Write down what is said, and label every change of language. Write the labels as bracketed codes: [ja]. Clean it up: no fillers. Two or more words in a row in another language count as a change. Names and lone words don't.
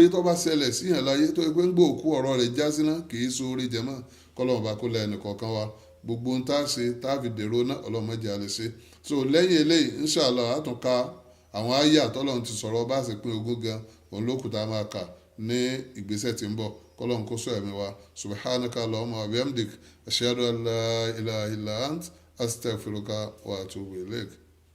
[yo] tó bá ṣẹlẹ̀ síyàn láyé tó pé ń gbọ́ òkú ọ̀rọ̀ rẹ̀ já síná kìí so oore jẹ́mọ́ kọ́lọ́run bá kó lẹ́ ẹnìkọ̀ọ̀kan wa gbogbo ohun tá a ṣe tá a fi dèrò náà ọlọ́mọdé a lè ṣe so lẹ́yìn eléyìí inshallah àtúnka àwọn àyà tọ́lọ́run ti sọ̀rọ̀ bá ṣe pín ogún gan òun ló kù tá a máa kà ní ìgbésẹ̀ tí ń bọ̀ kọ́lọ́run kó sọ ẹ̀mí wa [ar] سبحانك اللهم وبحمدك أشهد أن لا إله إلا أنت أستغفرك وأتوب إليك.